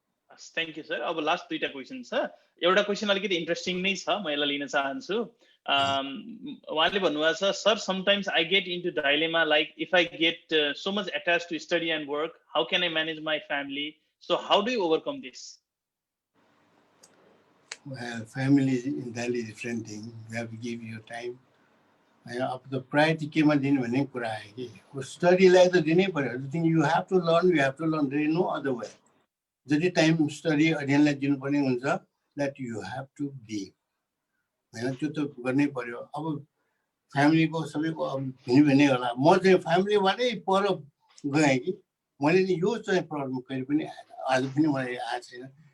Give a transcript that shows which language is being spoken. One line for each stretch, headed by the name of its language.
English: Thank you sir.
Nepali: अब last दुईटा question छ। एउटा क्वेसन अलिकति इन्ट्रेस्टिङ नै छ, म यसलाई लिन चाहन्छु। उहाँले भन्नुभएको छ,
English: Sir sometimes I get into dilemma like if I get so much attach to study and work, how can I manage my family? So how do you overcome this? Well, family is entirely different thing. You have to give your time.
Nepali: अब त priority केमा दिनु भन्ने कुरा आयो कि स्टडीलाई त दिनै पर्यो।
English: The thing you have to learn, you have to learn, there is no other way.
Nepali: जति टाइम स्टडी अध्ययनलाई दिनुपर्ने हुन्छ that you have to give, होइन त्यो त गर्नै पर्यो। अब फ्यामिलीको सबैको अब भिन्नै होला। म चाहिँ फ्यामिलीबाटै पर गएँ कि मैले नि यो चाहिँ प्रब्लम कहिले पनि आएन, आज पनि मलाई आएको छैन।